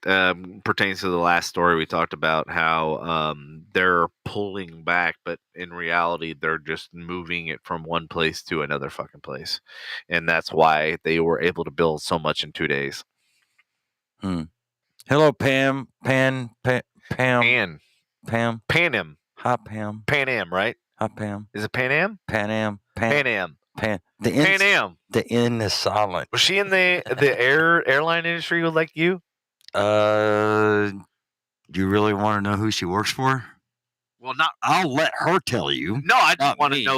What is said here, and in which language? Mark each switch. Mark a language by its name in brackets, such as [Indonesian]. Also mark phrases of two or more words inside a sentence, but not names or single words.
[English] Pertains to the last story we talked about, how they're pulling back, but in reality, they're just moving it from one place to another fucking place. And that's why they were able to build so much in 2 days. Hello, Pam. Pam. Pan Am. Hi, Pam. Pan Am, right? Hi, Pam. Is it Pan Am? Pan Am. Pan Am. Pan Am. The N is silent. Was she in the airline industry like you? Do you really want to know who she works for? Well, not. I'll let her tell you. No, I just want to know.